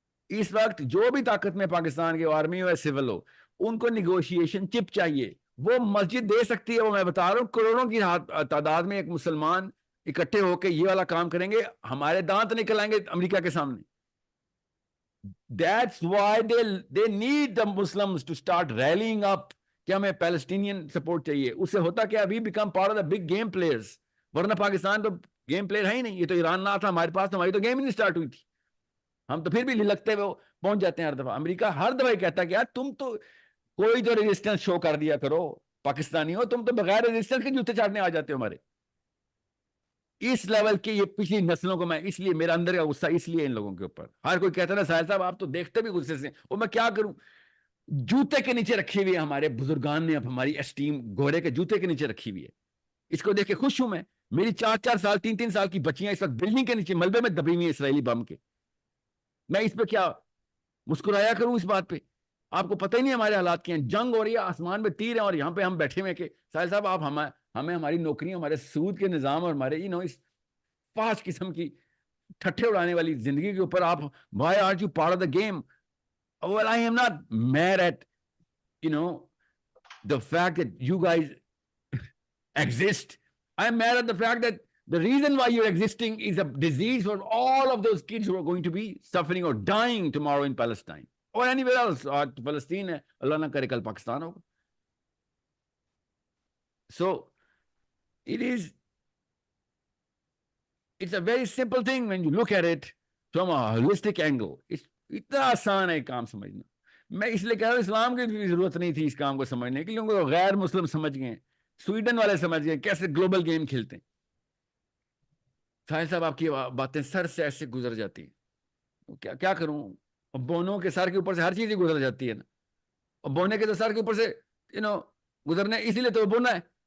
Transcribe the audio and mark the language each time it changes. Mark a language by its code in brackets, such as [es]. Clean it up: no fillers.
[ur] اس وقت جو بھی طاقت میں پاکستان کے آرمی ہو یا سول ہو, ان کو نیگوشیشن چپ چاہیے. وہ مسجد دے سکتی ہے, وہ میں بتا رہا ہوں کروڑوں کی تعداد میں ایک مسلمان اکٹھے ہو کے یہ والا کام کریں گے, ہمارے دانت نکل آئیں گے امریکہ کے سامنے. [en] That's why they need the Muslims to start rallying up [ur] کہ ہمیں پیلسٹینین سپورٹ چاہیے. اس سے ہوتا کیا, [en] we become part of the big game players. [ur] ورنہ پاکستان تو گیم پلیئر ہے ہی نہیں. یہ تو ایران نہ تھا ہمارے پاس, ہماری تو گیم ہی نہیں سٹارٹ ہوئی تھی. ہم تو پھر بھی لگتے ہوئے پہنچ جاتے ہیں ہر دفعہ. امریکہ ہر دفعہ کہتا ہے کہ یار تم تو کوئی جو ریزسٹنس شو کر دیا کرو, پاکستانی ہو, تم تو بغیر ریزسٹنس کے جوتے چاٹنے آ جاتے ہو ہمارے. اس لیول کی یہ پچھلی نسلوں کو میں, اس لیے میرا اندر کا غصہ اس لیے ان لوگوں کے اوپر. ہر کوئی کہتا ہے نا ساحل صاحب آپ تو دیکھتے بھی غصے سے, اور میں کیا کروں, جوتے کے نیچے رکھی ہوئی ہے ہمارے بزرگان نے, اب ہماری اسٹیم گھوڑے کے جوتے کے نیچے رکھی ہوئی ہے. اس کو دیکھ کے خوش ہوں میں. میری 4 سال 3 سال کی بچیاں اس وقت بلڈنگ کے نیچے ملبے میں دبی ہوئی ہیں اسرائیلی بم کے. میں اس پہ کیا مسکرایا کروں اس بات پہ؟ آپ کو پتہ ہی نہیں ہمارے حالات کیا ہیں. جنگ ہو رہی ہے, آسمان پہ تیر ہیں, اور یہاں پہ ہم بیٹھے ہوئے کہ ساحل صاحب آپ ہمیں ہماری نوکریاں, ہمارے سود کے نظام اور ہمارے اس پانچ قسم کی ٹھٹھے اڑانے والی زندگی کے اوپر آپ [en] why aren't you part of the game؟ Well, I am not mad at, the fact that you guys exist. I'm mad at the fact that the reason why you're existing is a disease for all of those kids who are going to be suffering or dying tomorrow in Palestine or anywhere else. [ur] آج فلسطین ہے, اللہ نہ کرے کل پاکستان ہوگا. [en] So it's a very simple thing when you look at it from a holistic angle. [ur] اتنا آسان ہے کام سمجھنا. میں اس لیے کہہ رہا ہوں اسلام کی بھی ضرورت نہیں تھی اس کام کو سمجھنے کی, کیونکہ غیر مسلم سمجھ گئے, سویڈن والے سمجھ گئے کیسے گلوبل گیم کھیلتے ہیں. ساحل صاحب آپ کی باتیں سر سے ایسے گزر جاتی ہیں, کیا کروں. بونوں کے سر کے اوپر سے ہر چیز ہی گزر جاتی ہے نا, اور بونے کے تو سر کے اوپر سے گزرنا ہے, اسی لیے تو بونا ہے.